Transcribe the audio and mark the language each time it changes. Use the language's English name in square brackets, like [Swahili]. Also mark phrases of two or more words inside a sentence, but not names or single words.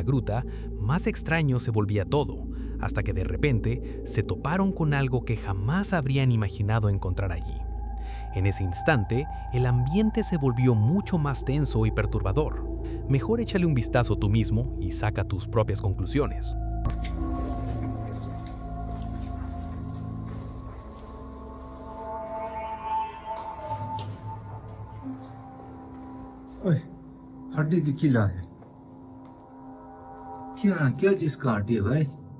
[Spanish] gruta, más extraño se volvía todo, hasta que de repente se toparon con algo que jamás habrían imaginado encontrar allí. En ese instante, el ambiente se volvió mucho más tenso y perturbador. Mejor échale un vistazo tú mismo y saca tus propias conclusiones. [Hindi] हड्डी दिखीला है क्या? क्या चीज का हड्डी है भाई?